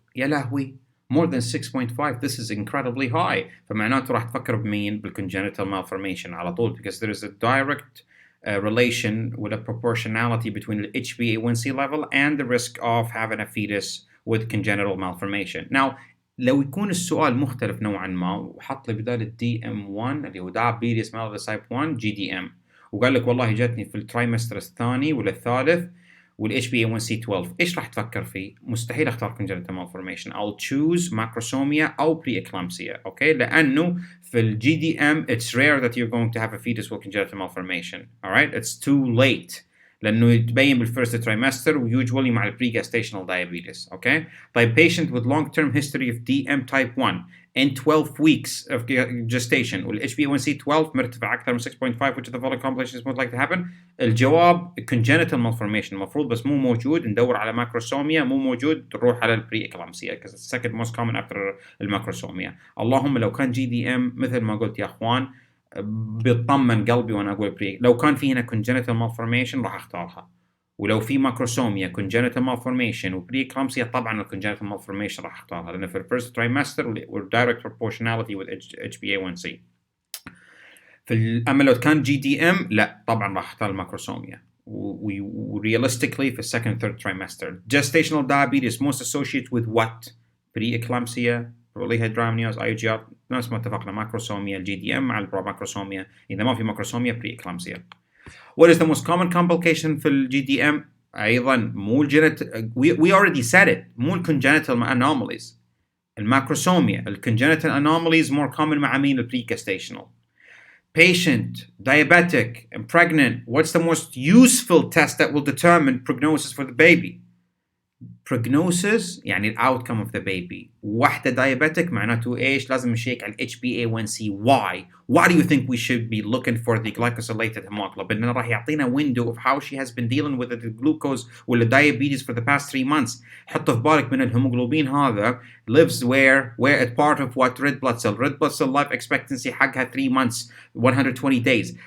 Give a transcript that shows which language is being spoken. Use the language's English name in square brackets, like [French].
[Arabic] يا لهوي, [English] more than 6.5. This is incredibly high. [Arabic] فمعناته راح تفكر بمين؟ بالcongenital malformation على طول, [English] because there is a direct relation with a proportionality between the HbA1c level and the risk of having a fetus with congenital malformation. [Arabic] Now, لو يكون السؤال مختلف نوعا ما وحط لي بدال DM1 اللي هو [English] diabetes mellitus type 1 [Arabic] GDM, وقال لك والله جاتني في الترايمستر الثاني ولا الثالث والاتش بي اي 1 سي 12، ايش راح تفكر فيه؟ مستحيل اختار congenital malformation. [English] I'll choose macrosomia او preeclampsia. [Arabic] اوكي, لانه في الجي دي ام [English] it's rare that you're going to have a fetus with congenital malformation. alright, it's too late [Arabic] لانه يتبين بالفيرست ترايمستر ويوجوالي مع البري-gestational diabetes. اوكي, طيب [English] patient with long-term history of DM type 1 in 12 weeks of gestation وال HbA1c 12 مرتفع أكثر من 6.5, which of the following complications most likely to happen؟ [Arabic] الجواب congenital malformation المفروض, بس مو موجود. ندور على macrosomia, مو موجود. نروح على [English] pre-eclampsia because it's the second most common after المacrosomia. [Arabic] اللهم لو كان GDM مثل ما قلت يا أخوان بيطمن قلبي وأنا أقول pre. لو كان في هنا congenital malformation راح أختارها, ولو في ماكروسوميا congenital malformation وبري-eclampsia طبعا الcongenital malformation راح اختارها, لأن في الفيرست ترايمستر [English] direct proportionality with HbA1c. [Arabic] أما لو كان GDM لا طبعا راح اختار الماكروسوميا. [English] realistically في second third trimester. Gestational diabetes most associated with what? [Arabic] Pre-eclampsia, polyhydramnios, IUGR, نفس ما اتفقنا ماكروسوميا GDM مع البروماكروسوميا. إذا ما في ماكروسوميا pre-eclampsia. [English] What is the most common complication [Arabic] في ال GDM؟ أيضا مو [English] we already said it, مو congenital anomalies. الماكروسوميا, congenital anomalies more common [Arabic] مع مين؟ [English] pre-gestational. Patient, diabetic, and pregnant, what's the most useful test that will determine prognosis for the baby? Prognosis يعني outcome of the baby. [Arabic] واحدة diabetic معناته إيش؟ لازم نشيك على HbA1c. [English] Why do you think we should be looking for the glycosylated hemoglobin? [Arabic] لأنه راح يعطينا [English] window of how she has been dealing with the glucose ولا diabetes for the past 3 months. [Arabic] حط في بالك من الهيموغلوبين هذا [English] lives where it's part of what? Red blood cell. Red blood cell life expectancy حقها 3 months, 120 days.